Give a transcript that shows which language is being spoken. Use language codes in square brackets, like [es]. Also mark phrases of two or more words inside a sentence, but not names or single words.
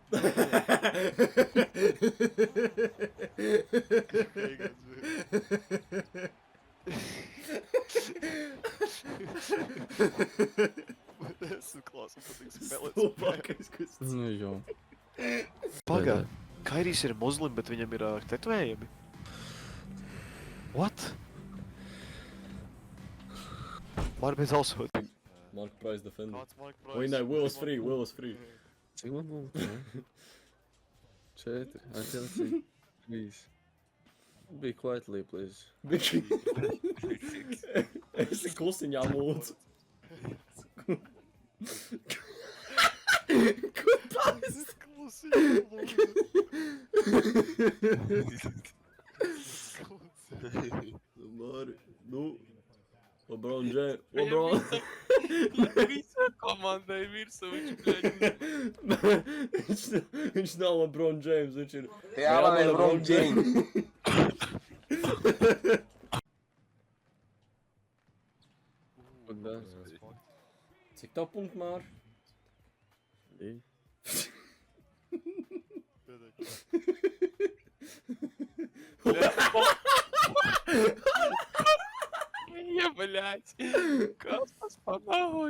[lv] Es klaus, man patīk spēlēt spēles. Nu jau. Pagā, Kairijs ir muslim, bet viņam ir tetovējumi. [en] What? Mark Price also. Mark Price defender. [lv] Kāds Mark Price? [en] Oi, nē, Will is free. [lv] Cik man būtu? 4. Atjaucīgi. 3. [en] Be quietly, please. [lv] Esi klusiņā lūdzu. Ko tā esi? Klusiņā lūdzu. Mari, nu. LeBron James. Visa komandai virsū, Viņš nav LeBron James, viņš ir... Jā, man ir LeBron James. Cik tev punktu, Māri? 2. [ru] Я, блядь, Каспас, нахуй.